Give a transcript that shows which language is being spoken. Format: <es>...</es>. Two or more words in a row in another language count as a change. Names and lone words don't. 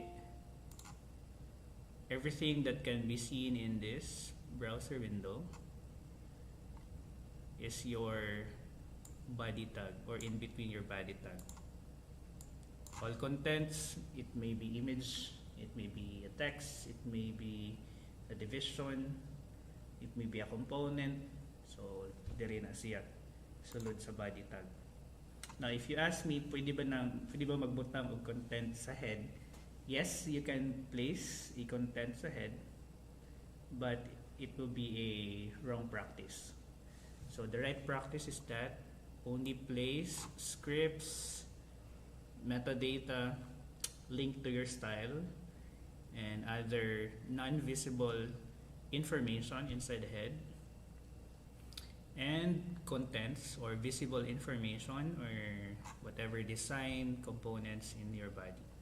<en>Everything that can be seen in this browser window is your body tag, or in between your body tag. All contents, it may be image, it may be a text, it may be a division, it may be a component.</en> <ceb>So diri na siya sulod sa</ceb> <en>body tag. Now if you ask me,</en> <ceb>pwede ba magbutang og content sa head?</ceb> <en>Yes, you can place a content sa head, but it will be a wrong practice. So the right practice is that only place scripts, metadata, link to your style, and other non-visible information inside the head, and contents or visible information or whatever design components in your body.</en>